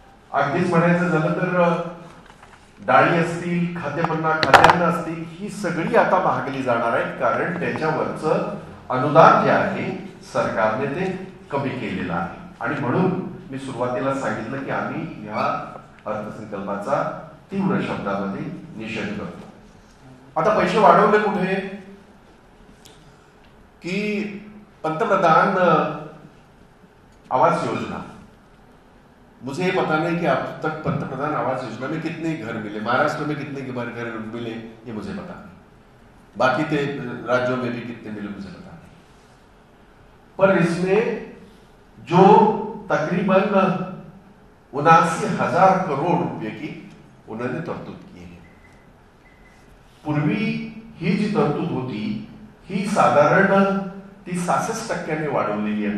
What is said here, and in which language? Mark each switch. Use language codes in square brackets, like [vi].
[mr] अगदीच म्हणायचं झालं तर डाळी असतील, खाद्यान्न असतील, ही सगळी आता महागली जाणार आहे कारण त्याच्यावरचं अनुदान जे आहे सरकारने ते कमी केलेलं आहे. आणि म्हणून मी सुरुवातीला सांगितलं की आम्ही या अर्थसंकल्पाचा तीव्र शब्दामध्ये निषेध करतो. आता पैसे वाढवले कुठे की पंतप्रधान आवास योजना, [hi] मुझे ये पता नहीं कि अब तक पंतप्रधान आवास योजना में कितने घर मिले, महाराष्ट्र में कितने घर मिले ये मुझे पता नहीं, बाकी के राज्यों में भी कितने मिले मुझे पता नहीं. पर इसमें जो तकरीबन 79,000 करोड़ रुपए की उन्होंने तरतूद की है. [mr] पूर्वी ही जी तरतूद होती ही साधारण ती 66% वाढवलेली आहे.